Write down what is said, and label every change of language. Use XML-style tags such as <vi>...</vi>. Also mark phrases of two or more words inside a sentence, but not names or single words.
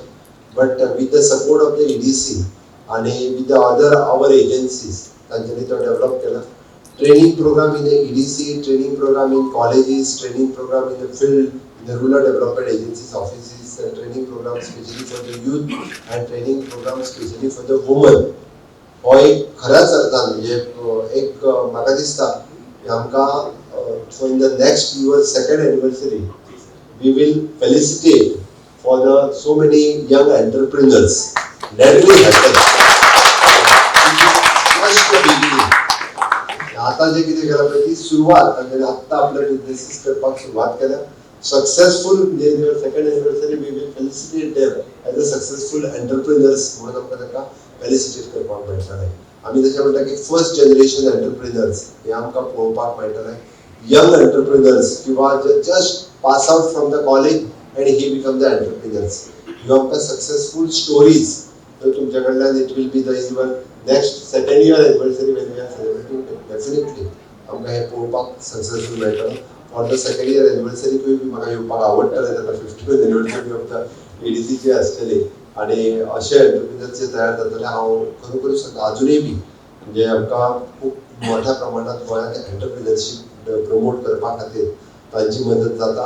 <en>but with the support of the EDC and with the other our agencies</en> <kok>तांच्यांनी तो डेव्हलप केला.</kok> <en>training program in the EDC, training program in colleges, training program in the field, in the rural development agencies offices, training program especially for the youth and training program especially for the women.</en> <kok>हो एक खऱ्याच अर्थान म्हणजे एक म्हाका दिसता की आमकां</kok> <en>in the next your second anniversary we will felicitate for the so many young entrepreneurs that will happen.</en> <kok>आता जे कितें केला पळय ती सुरवात म्हणजे आता आपले बिझनेसेस करपाक सुरवात केल्या.</kok> <en>सक्सेसफुल म्हणजे second anniversary we will felicitate them as a successful entrepreneurs</en> <kok>म्हणून आमकां ताका फेलिसिटेट करपाक मेळटलें. आमी तशें म्हणटा की</kok> <en>first generation entrepreneurs</en> <kok>हे आमकां पळोवपाक मेळटलें.</kok> <en>young entrepreneurs or just pass out from the college and he become the entrepreneurs.</en> <kok>ह्यो आमकां</kok> <en>successful stories</en> <kok>तर तुमच्या कडल्यान</kok> <en>it will be the even next second year anniversary when we are celebrating</en> <kok>डेफिनेटली आमकां हे पळोवपाक सक्सेसफुल मेळटलें.</kok> <en>for the second year anniversary</en> <kok>बी म्हाका येवपाक आवडटलें. तेन्ना</kok> <en>50th anniversary of the EDC</en> <kok>आसतली आनी अशे एंटरप्रिनर्स जे तयार जातले हांव खरोखरूच अजूनय बी म्हणजे आमकां खूब मोठ्या प्रमाणात गोंयांत एंटरप्रिनरशीप प्रमोट करपा खातीर तांची मदत जाता.</kok>